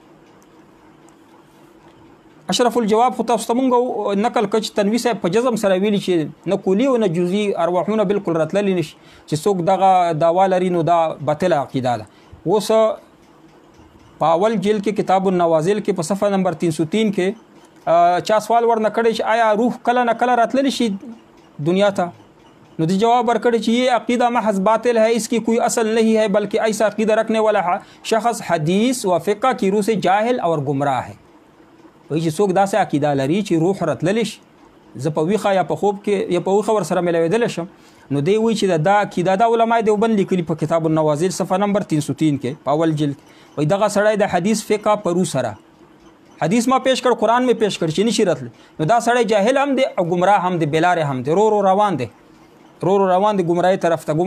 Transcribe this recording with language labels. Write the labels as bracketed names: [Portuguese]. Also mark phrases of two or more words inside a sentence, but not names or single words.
[Pashto] اشرف الجواب خو تاسو ته مونږ نقل کړ چې تنوي صاحب په جزم سره ویلي چې نه کلي او نه جزئي ارواحونه بالکل راتللی نشي، چې څوک دغه دعوا لري نو دا باطله عقیده ده. اوس په اول جلد کې کتاب النوازل کې په صفحه نمبر 303 کې چا سوال ورنه کړی چې آیا روح کله نه کله راتللی شي دنیا ته؟ نو دی جواب ورکړی چې [Urdu] یہ عقیدہ محض باطل ہے، اس کی کوئی اصل نہیں ہے، بلکہ ایسا عقیدہ رکھنے والا شخص حدیث و فقہ کی روح سے جاہل اور گمراہ ہے. [Pashto] وایي چې څوک داسې عقیده لري چې روح راتللی شي، زه په ویښه یا په خوب کې یا په ویښه ورسره میلاویدلی شم، نو دی وایي چې دا عقیده دا علماء دیوبند لیکلي په کتاب النوازل صفحه نمبر 303 کې په اول جلد. وایي دغه سړی د حدیث فقه په روح سره حدیث ما پیش کړ، قرآن می پیش کړ چې نشي راتلی، نو دا سړی جاهل هم دی او گمراه هم دی، بلاره هم دی، رو روان دی، رو روان دی گمراهی طرف ته.